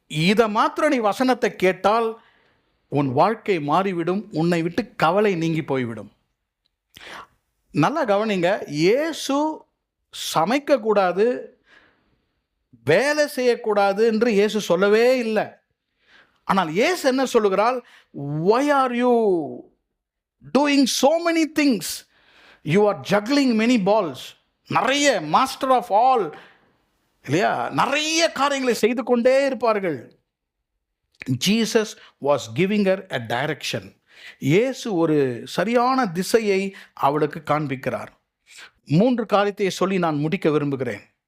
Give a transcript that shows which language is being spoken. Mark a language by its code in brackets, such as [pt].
[ta] இதை மாத்திரம் நீ வசனத்தை கேட்டால் உன் வாழ்க்கை மாறிவிடும், உன்னை விட்டு கவலை நீங்கி போய்விடும். நல்லா கவனிங்க, இயேசு சமைக்கக்கூடாது, வேலை செய்யக்கூடாது என்று இயேசு சொல்லவே இல்லை. ஆனால் இயேசு என்ன சொல்லுகிறாள்? [en] why are you doing so many things? you are juggling many balls. [ta] நிறைய [en] master of all [ta] இல்லையா, நிறைய காரியங்களை செய்து கொண்டே இருப்பார்கள். [en] Jesus was giving her a direction. [ta] இயேசு ஒரு சரியான திசையை அவளுக்கு காண்பிக்கிறார். 3 காரியத்தை சொல்லி நான் முடிக்க விரும்புகிறேன்.